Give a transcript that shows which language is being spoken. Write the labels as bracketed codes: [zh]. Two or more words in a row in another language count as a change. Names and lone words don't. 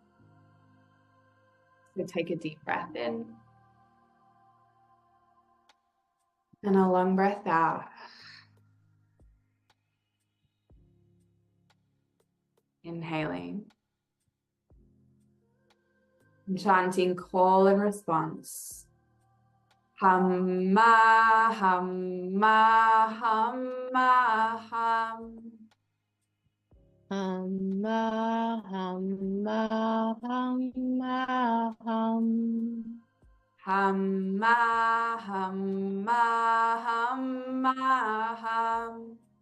[en] So take a deep breath in and a long breath out. Inhaling. And chanting call and response. Hamma, hamma, hamma, hum. Hamma, hamma, hamma, hum. Hamma, hamma, hamma, hum.